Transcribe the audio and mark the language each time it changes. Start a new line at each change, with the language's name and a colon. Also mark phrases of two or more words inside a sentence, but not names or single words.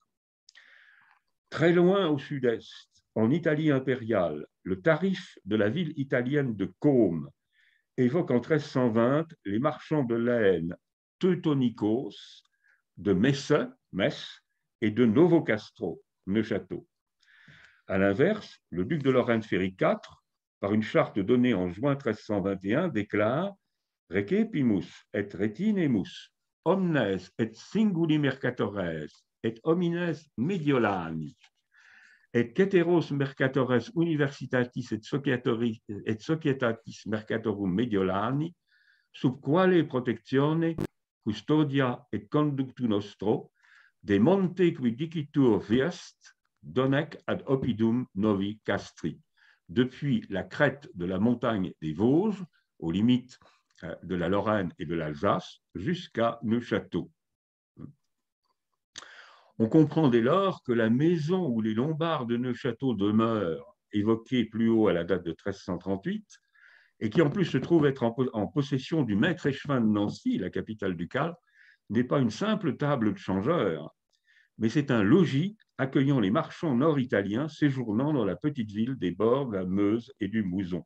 French: Très loin au sud-est, en Italie impériale, le tarif de la ville italienne de Côme évoque en 1320 les marchands de laine teutonicos de Metz et de Novocastro, Neuchâteau. À l'inverse, le duc de Lorraine Ferry IV, par une charte donnée en juin 1321, déclare «
Latin: Recepimus et retinemus omnes et singuli mercatores et homines Mediolani et ceteros mercatores universitatis et societatis mercatorum Mediolani sub quale protectione custodia et conductu nostro de monte qui dicitur viest donec ad oppidum novi castri »
French: depuis la crête de la montagne des Vosges, aux limites de la Lorraine et de l'Alsace, jusqu'à Neuchâteau. On comprend dès lors que la maison où les Lombards de Neuchâteau demeurent, évoquée plus haut à la date de 1338, et qui en plus se trouve être en possession du maître échevin de Nancy, la capitale ducale, n'est pas une simple table de changeur, mais c'est un logis accueillant les marchands nord-italiens séjournant dans la petite ville des bords de la Meuse et du Mouzon.